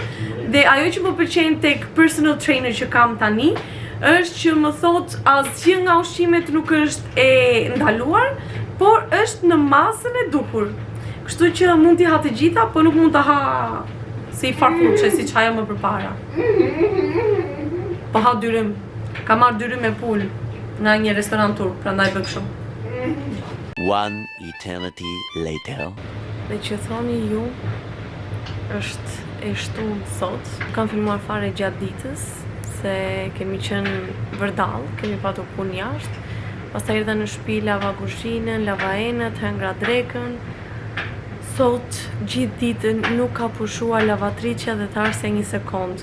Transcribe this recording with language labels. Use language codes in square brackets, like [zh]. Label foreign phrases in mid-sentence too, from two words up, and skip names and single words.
[sq] Dhe ajo që më pëlqen tek [en] personal trainer [sq] që kam tani është që më thot asgjë nga ushqimet nuk është e ndaluar, por është në masën e duhur. Kështu që mund t'i ha të gjitha, po nuk mund t'a ha si farfuqe, si qaja më përpara. Po ha dyrim. Ka marrë dyrim me pul nga një restoran turk, prandaj bë kështu. [en] One eternity later. [sq] Dhe që thoni ju, është e shtunë sot. Kam filmuar fare gjatë ditës, se kemi qenë vërdall, kemi patur punë jashtë. Pastaj erdha në shtëpi, lava kuzhinën, lava enët, hëngra drekën. Sot gjithë ditën nuk ka pushuar lavatriçja dhe tharsja një sekond.